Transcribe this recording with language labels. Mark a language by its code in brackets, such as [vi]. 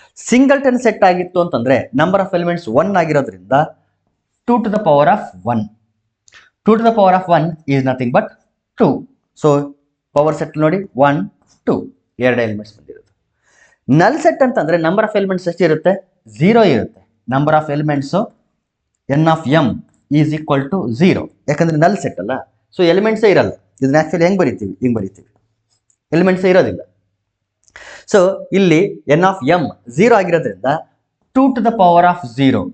[kn] Singleton set ಆಗಿತ್ತು ಅಂತಂದ್ರೆ number of elements 1 ಆಗಿರೋದ್ರಿಂದ 2 to the power of 1. [en] 2 to the power of 1 is nothing but 2. [kn] So power set ನೋಡಿ 1 2 2 elements ಬಂದಿರೋದು. ನಲ್ set ಅಂತಂದ್ರೆ ನಂಬರ್ ಆಫ್ ಎಲಿಮೆಂಟ್ಸ್ ಎಷ್ಟಿರುತ್ತೆ? 0 ಇರುತ್ತೆ. [en] Number of elements n of m is equal to 0. [kn] ಯಾಕಂದ್ರೆ ನಲ್ set ಅಲ್ಲ, ಸೊ ಎಲಿಮೆಂಟ್ಸೇ ಇರಲ್ಲ. ಇದನ್ನ ಆಕ್ಚುಲಿ ಹೆಂಗ್ ಬರಿತೀವಿ? ಹಿಂಗ್ ಬರಿತೀವಿ, ಎಲಿಮೆಂಟ್ಸೇ ಇರೋದಿಲ್ಲ. ಸೊ ಇಲ್ಲಿ ಎನ್ ಆಫ್ ಎಂ 0 ಆಗಿರೋದ್ರಿಂದ 2 to the power of 0.